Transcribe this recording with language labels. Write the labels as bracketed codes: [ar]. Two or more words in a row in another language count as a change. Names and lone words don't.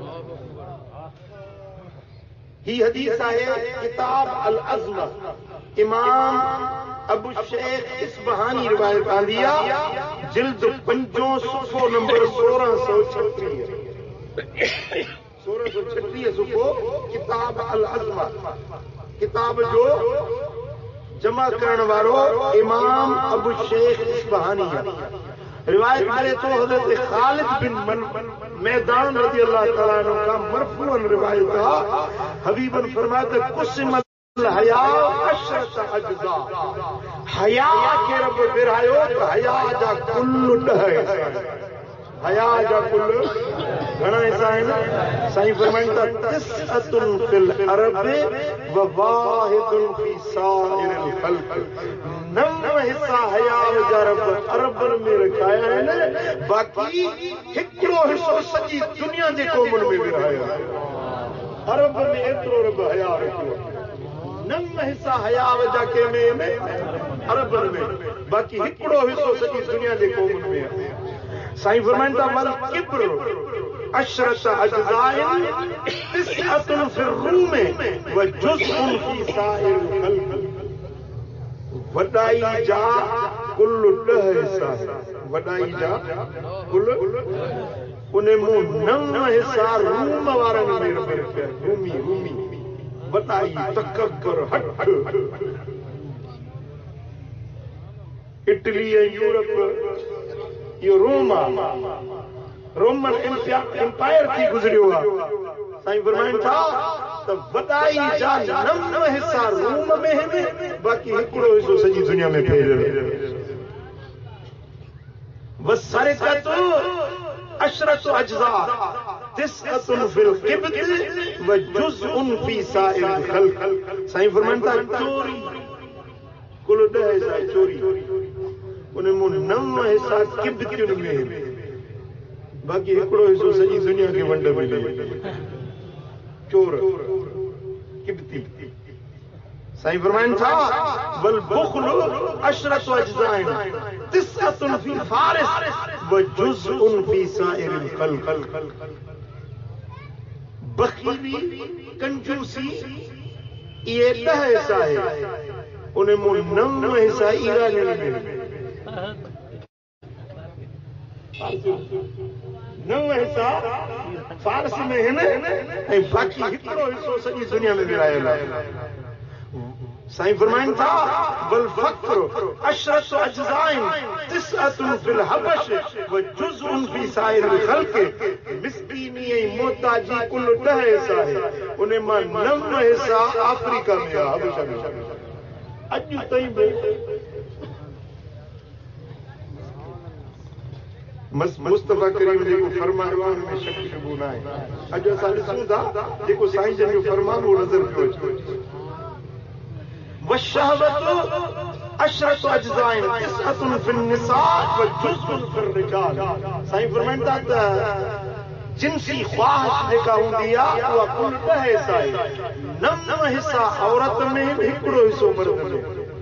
[sd] ही हदीस आहे किताब अल अज़्म इमाम अबू शेख इस्बहानी रिवायत आंदी आहे, जिल्द 5 सुफ़ो नंबर 1636 सुफ़ो, किताब अल अज़्म, किताब जो जमा करण वारो इमाम अबू शेख इस्बहानी आहे। [ur] روایت کرے تو حضرت خالد بن معدان [ar] رضي الله تعالى عنه [ur] کا مرفوعاً روایت ہے. [sd] हबीबन फरमाते [ar] قسم الحياء عشرة أجزاء, [sd] हया के रब विरायो तो हया जा कुल 10 हया जा कुल घणा हिस्सा आहिनि। साईं फरमाईंदा [ar] تسعة في العرب و واحد في سائر الخلق, [sd] 9 हिस्सा हया जा रब अरबन में रखाया आहिनि, बाक़ी हिकिड़ो हिस्सो सॼी दुनिया जे क़ौमुनि में विरहायो आहे। अरब में एतिरो रब हया रखियो, 9 हिस्सा हया जा कंहिंमें अरबन में, बाक़ी हिकिड़ो हिस्सो सॼी दुनिया जे क़ौमुनि में आहे। साईं फरमाईंदा [ar] والكبر عشرة أجزاء تسعة في الروم و جزء في سائر الخلق, [sd] वॾाई जा कुल 10 हिस्सा, वॾाई जा कुल उन मूं 9 हिस्सा रूम वारनि में रखिया। रूमी वॾाई तकबर हठ, इटली ऐं यूरोप यो [en] Roman Empire [sd] थी गुज़रियो आहे। साईं फरमाइनि था त वॾाई जा 9 हिस्सा रूम में आहिनि, बाक़ी हिकिड़ो हिस्सो सॼी दुनिया में फैलियल। [ar] والسرقة عشرة أجزاء تسعة في القبط و جزء في سائر الخلق. [sd] साईं फरमाइनि था चोरी कुल 10 हिस्सा चोरी, उन मूं 9 हिस्सा किब्तियुनि में, बाक़ी हिकिड़ो हिस्सो सॼी दुनिया खे वंड मिले। चोर किब्ती। साईं फरमाइनि था [ar] والبخل عشرة أجزاء تسعة في فارس و جزء في سائر الخلق. [sd] बख़ीली कंजूसी ये 10 हिस्सा है, उन मूं 9 हिस्सा ईरानियुनि में, 9 हिस्सा फारस में आहिनि ऐं बाक़ी हिकिड़ो हिस्सो सॼी दुनिया में विरायल आहे। साईं फरमाइनि था [ar] والفقر عشرة أجزاء تسعة في الحبش و جزء في سائر الخلق. [sd] मिस्कीनी ऐं मोहताजी कुल 10 हिस्सा आहे, उन मां 9 हिस्सा अफ्रीका में आहे, हबशा में। अॼु ताईं बि मुस्तफ़ा करीम जेको फरमायो आहे उनमें शक शुबू न आहे। अॼु असां ॾिसूं था जेको साईं जन जो फरमान उहो नज़र पियो अचे। [ar] والشهوة عشرة أجزاء تسعة في النساء و جزء في الرجال. [sd] साईं फरमाइनि था त जिनसी ख्वाहिश जेका हूंदी आहे उहा कुल 10 हिस्सा आहे, 9 हिस्सा औरत में, हिकिड़ो हिस्सो मर्द में।